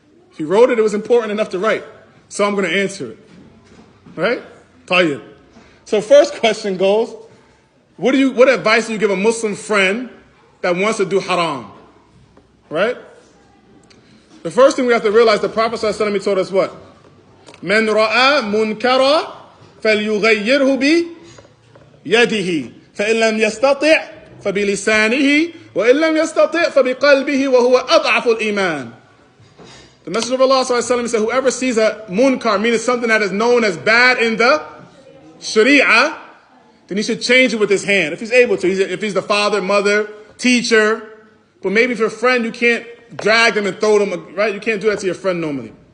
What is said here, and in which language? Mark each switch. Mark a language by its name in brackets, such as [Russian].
[English] If you wrote it, it was important enough to write. So I'm going to answer it. Right? Tayyib. So first question goes, what advice do you give a Muslim friend that wants to do haram? Right? The first thing we have to realize, the Prophet ﷺ told us what? [Arabic] من رأى منكرا فليغيره بيده فإن لم يستطع فبلسانه وإن لم يستطع فبقلبه وهو أضعف الإيمان. [English] The Messenger of Allah ﷺ said, whoever sees a munkar, meaning something that is known as bad in the Sharee'ah, then he should change it with his hand, if he's able to. If he's the father, mother, teacher. But maybe if you're a friend, you can't drag them and throw them, right? You can't do that to your friend normally.